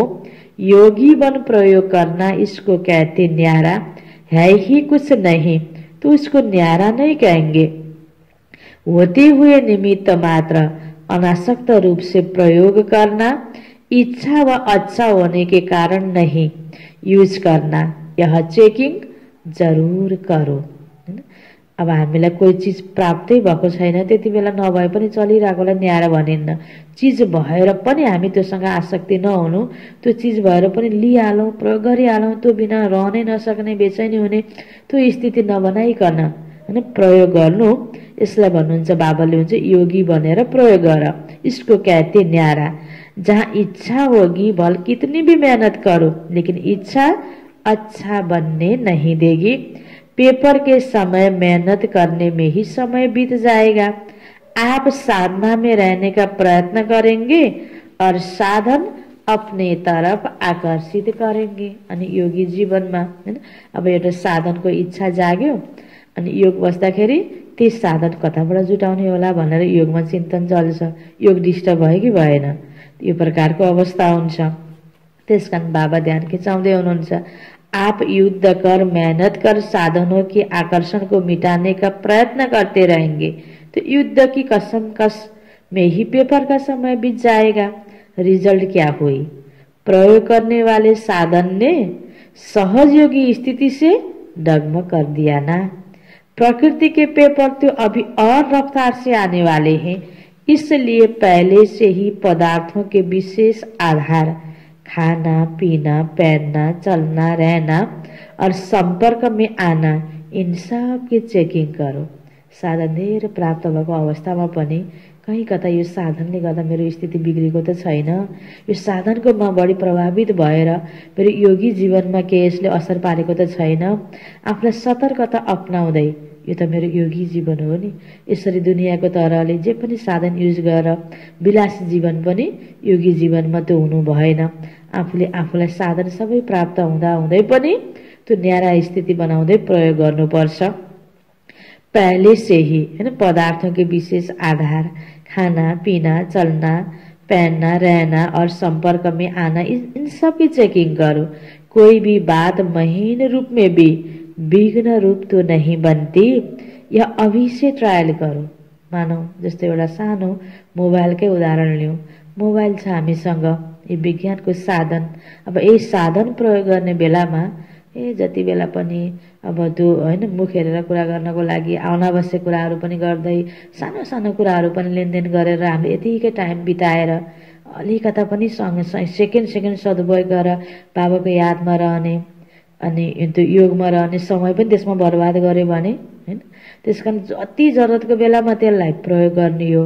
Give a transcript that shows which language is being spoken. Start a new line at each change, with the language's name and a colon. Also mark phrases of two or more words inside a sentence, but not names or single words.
Hindi: योगी बन प्रयोग करना, इसको कहते न्यारा, है ही कुछ नहीं तो उसको न्यारा नहीं कहेंगे। होते हुए निमित्त मात्र अनासक्त रूप से प्रयोग करना, इच्छा व अच्छा होने के कारण नहीं यूज करना, यह चेकिंग जरूर करो।
Nepali: अब हामीलाई कोही चिज प्राप्तै भएको छैन, त्यति बेला नभए पनि चलिरहेकोलाई न्यारा भनिन्न। चिज भएर पनि हामी त्योसँग आसक्ति नहुनु, त्यो चिज भएर पनि लिइहालौँ, प्रयोग गरिहालौँ, त्यो बिना रहनै नसक्ने, बेचैनी हुने त्यो स्थिति नबनाइकन होइन प्रयोग गर्नु। यसलाई भन्नुहुन्छ बाबाले हुन्छ योगी बनेर प्रयोग गर।
Hindi: इसको कहते न्यारा। जहाँ इच्छा होगी भल कितनी भी मेहनत करो, लेकिन इच्छा अच्छा बनने नहीं देगी। पेपर के समय मेहनत करने में ही समय बीत जाएगा। आप साधना में रहने का प्रयत्न करेंगे और साधन अपने तरफ आकर्षित करेंगे।
Nepali: अनि योगी जीवनमा हैन अब एउटा साधनको इच्छा जाग्यो अनि योग बस्दाखेरि त्यस साधन कताबाट जुटाउने होला भनेर योगमा चिन्तन चल्छ। योग डिस्टर्ब भयो कि भएन, यो प्रकारको अवस्था हुन्छ। त्यसकारण बाबा ध्यान खिचाउँदै हुनुहुन्छ,
Hindi: आप युद्ध कर, मेहनत कर, साधनों के आकर्षण को मिटाने का प्रयत्न करते रहेंगे तो युद्ध की कसम कस में ही पेपर का समय बीत जाएगा। रिजल्ट क्या हुई? प्रयोग करने वाले साधन ने सहज योगी स्थिति से डगमग कर दिया ना। प्रकृति के पेपर तो अभी और रफ्तार से आने वाले हैं, इसलिए पहले से ही पदार्थों के विशेष आधार खाना, पीना, पहनना, चलना, रहना और संपर्क में आना, इन सब की चेकिङ करो।
Nepali: साधन धेरै प्राप्त भएको अवस्थामा पनि कहीँ कता यो साधनले गर्दा मेरो स्थिति बिग्रेको त छैन, यो साधनको म बढी प्रभावित भएर मेरो योगी जीवनमा के यसले असर पारेको त छैन। आफूलाई सतर्कता अपनाउँदै यो त मेरो योगी जीवन हो नि, यसरी दुनियाँको तरहले जे पनि साधन युज गरेर विलासी जीवन पनि योगी जीवनमा त्यो हुनु भएन। आफूले आफूलाई साधन सबै प्राप्त हुँदा हुँदै पनि त्यो न्यारा स्थिति बनाउँदै प्रयोग गर्नुपर्छ।
Hindi: पहले से ही हैन पदार्थों के विशेष आधार खाना, पीना, चलना, पहनना, रहना और संपर्क में आना, इन सब की चेकिंग करो। कोई भी बात महीन रूप में भी विघ्न रूप तो नहीं बनती, यह अभी से ट्रायल करो।
Nepali: मानौ जस्तो एउटा सानो मोबाइलकै उदाहरण लिउँ। मोबाइल छ हामीसँग, यो विज्ञानको साधन। अब यही साधन प्रयोग गर्ने बेलामा जति बेला पनि अब त्यो हैन मुख हेरेर कुरा गर्नको लागि अनावश्यक कुराहरू पनि गर्दै सानो सानो कुराहरू पनि लेनदेन गरेर हामीले यतिकै टाइम बिताएर अलिकता पनि सेकेन्ड सदुपयोग गरेर बाबाको यादमा रहने अनि त्यो योगमा रहने समय पनि त्यसमा बर्बाद गर्यो भने हैन, त्यसकारण जति जरुरतको बेलामा त्यसलाई प्रयोग गर्ने हो।